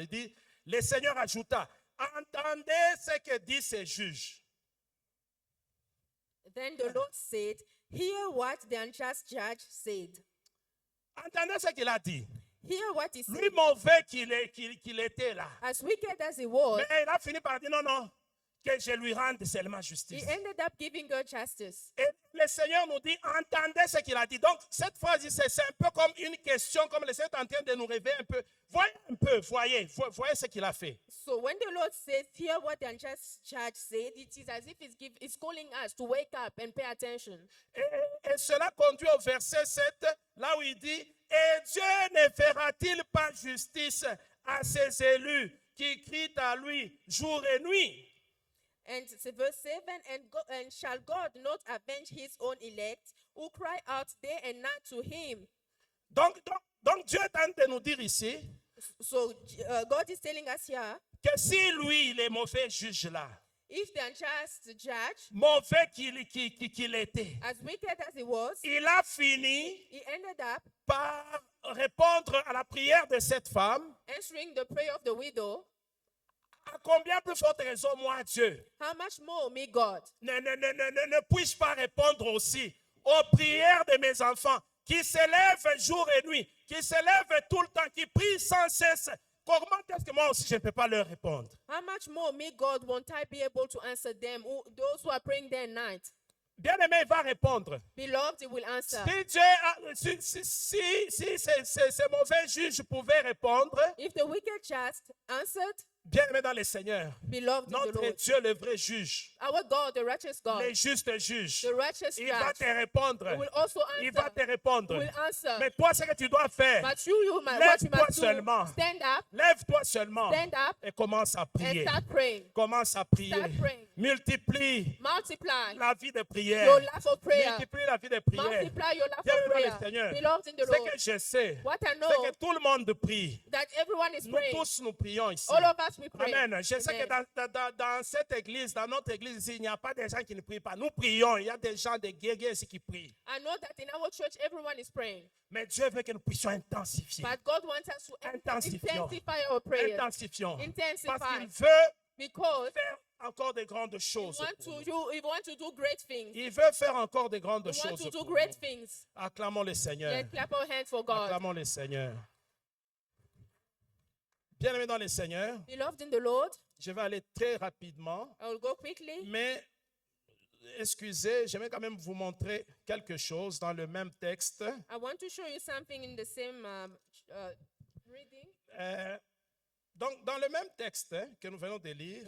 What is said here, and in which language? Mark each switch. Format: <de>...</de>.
<fr>Il dit, le Seigneur ajouta, entendez ce que disent ces juges.</fr> <en>then the Lord said, hear what the unjust judge said.</en> <fr>Entendez ce qu'il a dit.</fr> <en>Hear what he said.</en> <fr>Lui mauvais qu'il était là.</fr> <en>As wicked as he was,</en> <fr>Mais il a fini par dire, non, non, que je lui rende seulement</fr> <en>he</en> <fr>justice.</fr> <en>ended up giving her justice.</en> <fr>Et le Seigneur nous dit, entendez ce qu'il a dit. Donc, cette phrase, c'est un peu comme une question, comme le Seigneur est en train de nous réveiller un peu. Voyez un peu, voyez ce qu'il a fait.</fr> <en>So when the Lord says, hear what the unjust judge said, it is as if he's calling us to wake up and pay attention.</en> <fr>Et cela conduit au verset 7, là où il dit, et Dieu ne fera-t-il pas justice à ses élus qui crient à lui jour et nuit?</fr> <en>And it's verse 7, and shall God not avenge his own elect who cry out day and night to him?</en> <fr>Donc Dieu est en train de nous dire ici</fr> <en>So God is telling us here,</en> <fr>que si lui, il est mauvais juge là,</fr> <en>if the unjust judge,</en> <fr>mauvais qu'il était,</fr> <en>as wicked as he was,</en> <fr>il a fini</fr> <en>he ended up</en> <fr>par répondre à la prière de cette femme,</fr> <en>answering the prayer of the widow,</en> <fr>à combien plus forte raison, moi, Dieu,</fr> <en>how much more me, God?</en> <fr>ne puis-je pas répondre aussi aux prières de mes enfants qui se lèvent jour et nuit, qui se lèvent tout le temps, qui prient sans cesse? Comment est-ce que moi aussi je ne peux pas leur répondre?</fr> <en>How much more me, God, won't I be able to answer them, those who are praying day and night?</en> <fr>Bien-aimé, il va répondre.</fr> <en>Beloved, he will answer.</en> <fr>Si ces mauvais juges pouvaient répondre,</fr> <en>If the wicked just answered,</en> <fr>bien-aimé dans le Seigneur,</fr> <en>beloved in the</en> <fr>notre</fr> <en>Lord,</en> <fr>Dieu, le vrai juge,</fr> <en>our God, the righteous God,</en> <fr>le juste juge,</fr> <en>the righteous</en> <fr>il va</fr> <en>judge,</en> <fr>te répondre.</fr> <en>he will also</en> <fr>Il va</fr> <en>answer.</en> <fr>te répondre.</fr> <en>Will answer.</en> <fr>Mais toi, ce que tu dois faire,</fr> <en>But what you</en> <fr>lève-toi</fr> <en>must do,</en> <fr>seulement.</fr> <en>stand up</en> <fr>Lève-toi seulement</fr> <en>Stand up</en> <fr>et commence à</fr> <en>and</en> <fr>prier.</fr> <en>start praying.</en> <fr>Commence à prier.</fr> <en>Start praying.</en> <fr>Multiplie</fr> <en>Multiply</en> <fr>la vie de prière.</fr> <en>your life of prayer.</en> <fr>Multiplie la vie de prière.</fr> <en>Multiply your life</en> <fr>Bien-aimé dans le</fr> <en>prayer.</en> <fr>Seigneur,</fr> <en>Beloved in the</en> <fr>ce</fr> <en>Lord,</en> <fr>que je sais,</fr> <en>what I</en> <fr>c'est</fr> <en>know,</en> <fr>que tout le monde prie.</fr> <en>that everyone is</en> <fr>Nous</fr> <en>praying.</en> <fr>tous, nous prions ici.</fr> <en>All of us, we pray.</en> <fr>Amen. Je sais que</fr> <en>Amen.</en> <fr>dans cette église, dans notre église ici, il n'y a pas des gens qui ne prient pas. Nous prions. Il y a des gens, des guerriers ici qui prient.</fr> <en>I know that in our church, everyone is praying.</en> <fr>Mais Dieu veut que nous puissions intensifier.</fr> <en>But God wants us to</en> <fr>Intensifions.</fr> <en>intensify our prayers.</en> <fr>Intensifions.</fr> <en>Intensify.</en> <fr>Parce qu'il veut</fr> <en>Because</en> <fr>faire encore de grandes choses.</fr> <en>we want to do great things.</en> <fr>Il veut faire encore de grandes</fr> <en>We want</en> <fr>choses.</fr> <en>to do</en> <fr>pour great nous.</fr> <en>things.</en> <fr>Acclamons le Seigneur.</fr> <en>Let's clap our hands for God.</en> <fr>Acclamons le Seigneur. Bien-aimé dans le Seigneur,</fr> <en>Beloved in the Lord,</en> <fr>je vais aller très rapidement,</fr> <en>I will go quickly.</en> <fr>mais excusez, j'aimerais quand même vous montrer quelque chose dans le même texte.</fr> <en>I want to show you something in the same reading.</en> <fr>Donc, dans le même texte que nous venons de lire,</fr>